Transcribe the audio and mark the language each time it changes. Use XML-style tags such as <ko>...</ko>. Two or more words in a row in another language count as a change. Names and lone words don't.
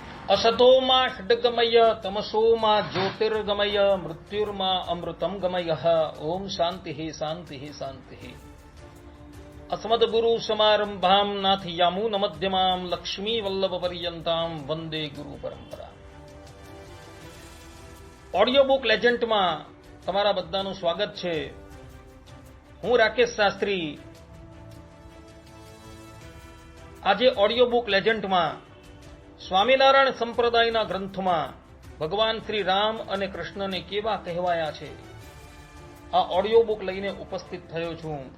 <sa>असतोमा षड्गमय तमसोमा ज्योतिर्गमय मृत्युर्मा अमृतम गमय। ओम शांति शांति शांति। अस्मद्गुरु समारंभाम नाथयामून मध्यमाम लक्ष्मी वल्लभ पर्यंताम वंदे गुरु परंपरा।</sa> <gu>ઓડિયો બુક લેજન્ડમાં તમારા બધાનું સ્વાગત છે। હું રાકેશ શાસ્ત્રી આજે ઓડિયો બુક લેજન્ડમાં સ્વામિનારાયણ સંપ્રદાયના ગ્રંથમાં ભગવાન શ્રી રામ અને કૃષ્ણને કેવા કહેવાયા છે આ ઓડિયો બુક લઈને ઉપસ્થિત થયો છું।</gu>